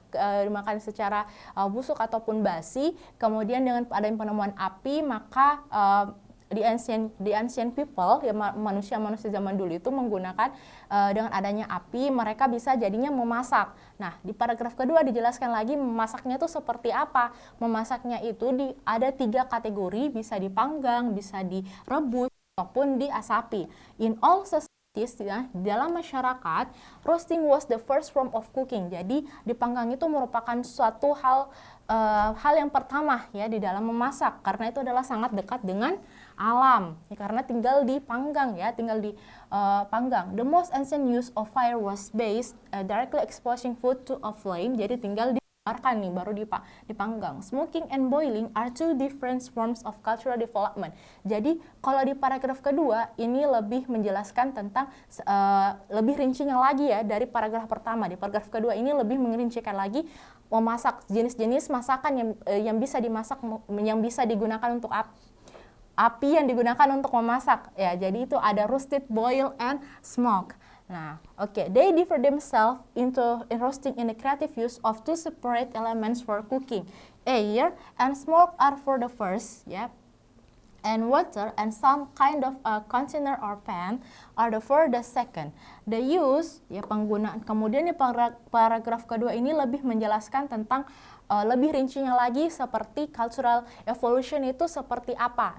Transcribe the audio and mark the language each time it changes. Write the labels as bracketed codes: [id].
[id] dimakan secara busuk ataupun basi. Kemudian dengan adanya penemuan api, maka [en] the ancient people, [id] ya manusia-manusia zaman dulu itu menggunakan dengan adanya api, mereka bisa jadinya memasak. Nah, di paragraf kedua dijelaskan lagi memasaknya itu seperti apa. Memasaknya itu ada 3 kategori, bisa dipanggang, bisa direbus, ataupun diasapi. [en] In all societies, [id] ya, dalam masyarakat, [en] roasting was the first form of cooking. [id] Jadi dipanggang itu merupakan suatu hal yang pertama ya di dalam memasak, karena itu adalah sangat dekat dengan alam ya, karena tinggal dipanggang ya, tinggal dipanggang. [en] The most ancient use of fire was based directly exposing food to a flame. [id] Jadi tinggal dibiarkan nih baru dipanggang. [en] Smoking and boiling are two different forms of cultural development. [id] Jadi kalau di paragraf kedua ini lebih menjelaskan tentang lebih rincinya lagi ya dari paragraf pertama. Di paragraf kedua ini lebih merincikan lagi memasak, jenis-jenis masakan yang bisa dimasak, yang bisa digunakan untuk api yang digunakan untuk memasak ya. Jadi itu ada [en] roasted, boil, and smoke. Nah, they differ themselves in roasting in the creative use of 2 separate elements for cooking. Air and smoke are for the first, yeah, and water and some kind of a container or pan are for the second. The use, [id] ya penggunaan. Kemudian di paragraf kedua ini lebih menjelaskan tentang lebih rincinya lagi seperti cultural evolution itu seperti apa.